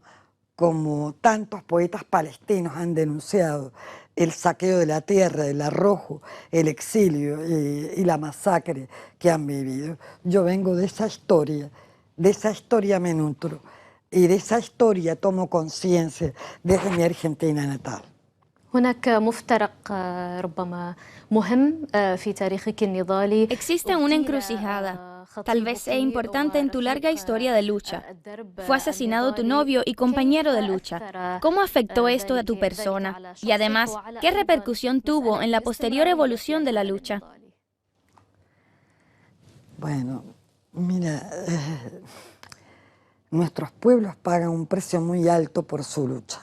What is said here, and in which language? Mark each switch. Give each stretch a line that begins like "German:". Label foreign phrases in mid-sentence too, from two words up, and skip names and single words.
Spanish: Como tantos poetas palestinos han denunciado el saqueo de la tierra, el arrojo, el exilio y la masacre que han vivido. Yo vengo de esa historia me nutro y de esa historia tomo conciencia desde mi Argentina natal.
Arabic: هناك مفترق ربما مهم في تاريخك النضالي.
Spanish: Existe una encrucijada, tal vez sea importante en tu larga historia de lucha. Fue asesinado tu novio y compañero de lucha. ¿Cómo afectó esto a tu persona? Y además, ¿qué repercusión tuvo en la posterior evolución de la lucha? Bueno, mira, nuestros pueblos pagan un precio muy alto por su lucha.